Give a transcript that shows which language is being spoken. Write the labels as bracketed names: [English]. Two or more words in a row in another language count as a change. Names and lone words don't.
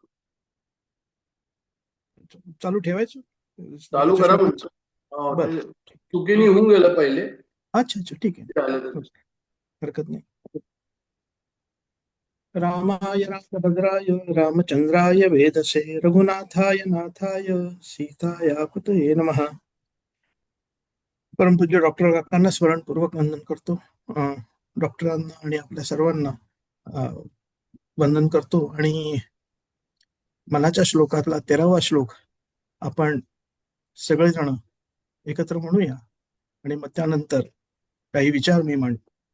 [Marathi] चालू ठेवायचं. चालू करा म्हणजे बरं. चुकीने होऊन गेलं पहिले. अच्छा अच्छा ठीक आहे, हरकत नाही. [Sanskrit] रामाय रामभद्राय रामचंद्राय वेदसे रघुनाथाय नाथाय सीताया पतये नमः. [Marathi] परमपूज्य डॉक्टर काकांना स्मरणपूर्वक वंदन करतो. डॉक्टरांना आणि आपल्या सर्वांना वंदन करतो. आणि मनाच्या श्लोकातला 13वा श्लोक आपण सगळेजण एकत्र म्हणूया आणि मग त्यानंतर काही विचार मी मांडतो.